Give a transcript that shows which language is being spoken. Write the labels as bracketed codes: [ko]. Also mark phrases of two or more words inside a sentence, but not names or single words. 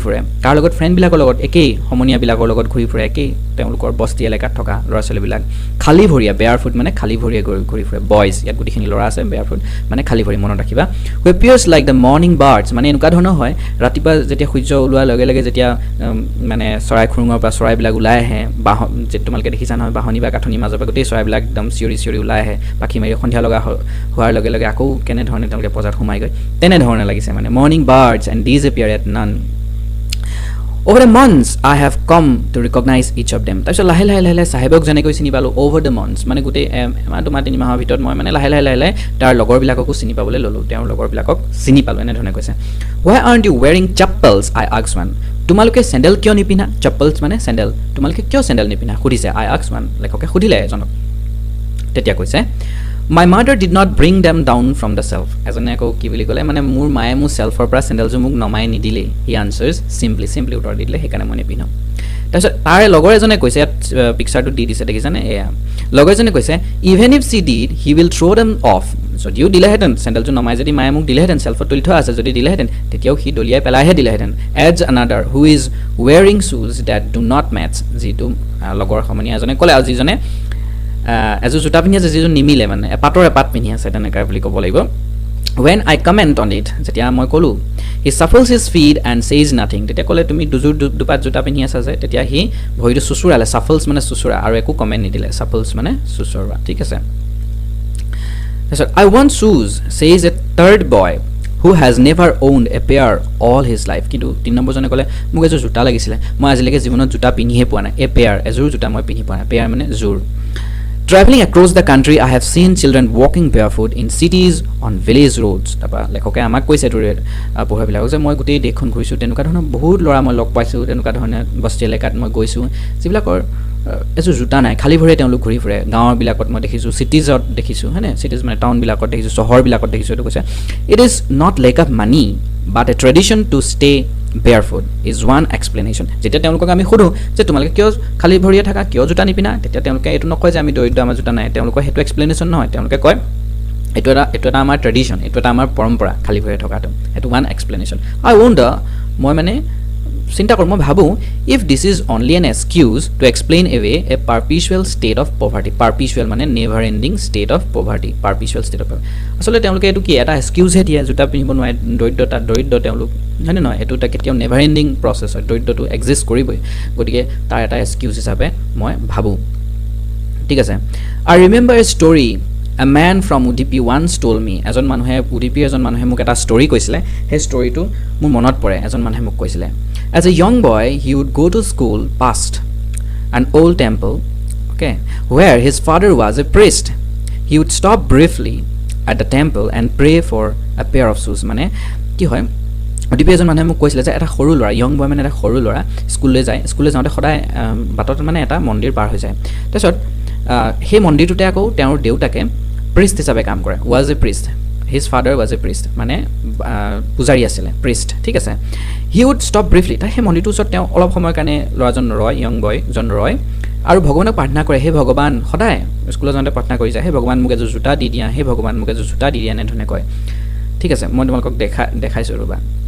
[as] ফুৰে কাৰ লগত ফ্ৰেণ্ডবিলাকৰ লগত একেই সমনীয়াবিলাকৰ লগত ঘূৰি ফুৰে একেই তেওঁলোকৰ বস্তি এলেকাত থকা ল'ৰা ছোৱালীবিলাক খালী ভৰিয়া বেয়াৰফুট মানে খালী ভৰিয়ে ঘূৰি ফুৰে বয়জ ইয়াত গোটেইখিনি ল'ৰা আছে বেয়াৰফুট মানে খালী ভৰি মনত ৰাখিবা [en] who appears like the morning birds [as] মানে এনেকুৱা ধৰণৰ হয় ৰাতিপুৱা যেতিয়া সূৰ্য ওলোৱাৰ লগে লগে যেতিয়া মানে চৰাই খুৰুঙৰ পৰা চৰাইবিলাক ওলাই আহে যে তোমালোকে দেখিছা নহয় বাহনি বা কাঠনিৰ মাজৰ পৰা গোটেই চৰাইবিলাক একদম চিঞৰি ওলাই আহে পাখি মাৰি সন্ধিয়া লগা হোৱাৰ লগে লগে আকৌ কেনেধৰণে তেওঁলোকে পজাত সোমাই গৈ তেনেধৰণে লাগিছে মানে [en] morning birds and disappear at none over the months I have come to recognize each of them [as] তাৰপিছত লাহে লাহে সাহেবক যেনেকৈ চিনি পালোঁ [en] over the months [as] মানে গোটেই এমাহ দুমাহ তিনি মাহৰ ভিতৰত মই মানে লাহে লাহে তাৰ লগৰবিলাককো চিনি পাবলৈ ল'লোঁ তেওঁৰ লগৰবিলাকক চিনি পালোঁ এনেধৰণে কৈছে [en] why aren't you wearing chappals I asked one [as] তোমালোকে চেণ্ডেল কিয় নিপিন্ধা chappals মানে চেণ্ডেল তোমালোকে কিয় চেণ্ডেল নিপিন্ধা সুধিছে [en] I asked one [as] লেখকে সুধিলে এজনক তেতিয়া কৈছে [en] my mother did not bring them down from the shelf [as] এজনে আকৌ কি বুলি ক'লে মানে মোৰ মায়ে মোৰ চেল্ফৰ পৰা চেণ্ডেলযোৰ মোক নমাই নিদিলে [en] he answers simply [as] উত্তৰ দি দিলে সেইকাৰণে মই নিপিন্ধো তাৰপিছত তাৰে লগৰ এজনে কৈছে পিকচাৰটো দি দিছে দেখিছানে এয়া লগৰ এজনে কৈছে [en] even if she did he will throw them off [as] যদিও দিলেহেঁতেন চেণ্ডেলযোৰ নমাই যদি মায়ে মোক দিলেহেঁতেন চেল্ফত তুলি থোৱা আছে যদি দিলেহেঁতেন তেতিয়াও সি দলিয়াই পেলাইহে দিলেহেঁতেন [en] adds another who is wearing shoes that do not match [as] যিটো লগৰ সমনীয়া এজনে ক'লে আৰু যিজনে এযোৰ জোতা পিন্ধি আছে যিযোৰ নিমিলে মানে এপাতৰ এপাত পিন্ধি আছে তেনেকৈ বুলি ক'ব লাগিব [en] when I comment on it [as] যেতিয়া মই ক'লোঁ [en] he shuffles his feet and says nothing [as] তেতিয়া ক'লে তুমি দুপাত জোতা পিন্ধি আছা যে তেতিয়া সি ভৰিটো চুচুৰালে shuffles মানে চুচুৰা আৰু একো কমেণ্ট নিদিলে shuffles মানে চুচুৰা ঠিক আছে [en] তাৰপিছত I want shoes says a third boy who has never owned a pair all his life [as] কিন্তু 3 নম্বৰজনে ক'লে মোক এযোৰ জোতা লাগিছিলে মই আজিলৈকে জীৱনত জোতা পিন্ধিয়ে পোৱা নাই [en] a pair [as] এযোৰ জোতা মই পিন্ধি পোৱা নাই pair মানে জোৰ [en] Traveling across the country, I have seen children walking barefoot in cities on village roads. [as] তাৰপৰা লেখকে আমাক কৈছে পঢ়ুৱাবিলাকক যে মই গোটেই দেশখন ঘূৰিছোঁ তেনেকুৱা ধৰণৰ বহুত ল'ৰা মই লগ পাইছোঁ তেনেকুৱা ধৰণে বস্তি এলেকাত মই গৈছোঁ যিবিলাকৰ এযোৰ জোতা নাই খালী ভৰিৰে তেওঁলোক ঘূৰি ফুৰে গাঁৱৰবিলাকত মই দেখিছোঁ চিটিজত দেখিছোঁ হয়নে চিটিজ মানে টাউনবিলাকত দেখিছোঁ চহৰবিলাকত দেখিছোঁ এইটো কৈছে [en] it is not lack of money but a tradition to stay barefoot is one explanation [as] যেতিয়া তেওঁলোকক আমি সুধো যে তোমালোকে কিয় খালী ভৰিয়ে থাকা কিয় জোতা নিপিন্ধা তেতিয়া তেওঁলোকে এইটো নকয় যে আমি দৰিদ্ৰ আমাৰ জোতা নাই তেওঁলোকৰ সেইটো এক্সপ্লেনেশ্যন নহয় তেওঁলোকে কয় এইটো এটা আমাৰ ট্ৰেডিশ্যন এইটো এটা আমাৰ পৰম্পৰা খালী ভৰিয়ে থকাটো সেইটো [en] one explanation I wonder [as] মই মানে চিন্তা কৰোঁ মই ভাবোঁ [en] if this is only an excuse to explain away a perpetual state of poverty [as] পাৰ্পিচুৱেল মানে [en] never ending state of poverty perpetual state of poverty [as] আচলতে তেওঁলোকে এইটো কি এটা এক্সকিউজহে দিয়ে জোতা পিন্ধিব নোৱাৰে দৰিদ্ৰ তেওঁলোক হয়নে নহয় এইটো এটা কেতিয়াও [en] never ending process [as] হয় দৰিদ্ৰটো এক্সিষ্ট কৰিবই গতিকে তাৰ এটা এক্সকিউজ হিচাপে মই ভাবোঁ ঠিক আছে [en] I remember a story A man from Udupi once told me [as] এজন মানুহে মোক এটা ষ্টৰী কৈছিলে সেই ষ্টৰীটো মোৰ মনত পৰে এজন মানুহে মোক কৈছিলে [en] as a young boy he would go to school past an old temple okay where his father was a priest he would stop briefly at the temple and pray for a pair of shoes [as] মানে কি হয় উডিপি এজন মানুহে মোক কৈছিলে যে এটা সৰু ল'ৰা [en] young boy [as] মানে এটা সৰু ল'ৰা স্কুললৈ যাওঁতে সদায় বাটত মানে এটা মন্দিৰ পাৰ হৈ যায় তাৰপিছত সেই মন্দিৰটোতে আকৌ তেওঁৰ দেউতাকে প্ৰিষ্ট হিচাপে কাম কৰে [en] was a priest his father was a priest [as] মানে পূজাৰী আছিলে প্ৰিষ্ট ঠিক আছে [en] he would stop briefly [as] তাৰ সেই মন্দিৰটোৰ ওচৰত তেওঁ অলপ সময়ৰ কাৰণে ল'ৰাজন ৰয় [en] young boy [as] ৰয় আৰু ভগৱানক প্ৰাৰ্থনা কৰে হে ভগৱান সদায় স্কুলত যাওঁতে প্ৰাৰ্থনা কৰি যায় হে ভগৱান মোক এযোৰ জোতা দি দিয়া হে ভগৱান মোক এযোৰ জোতা দি দিয়া এনেধৰণে কয় ঠিক আছে মই তোমালোকক দেখাইছোঁ ৰ'বা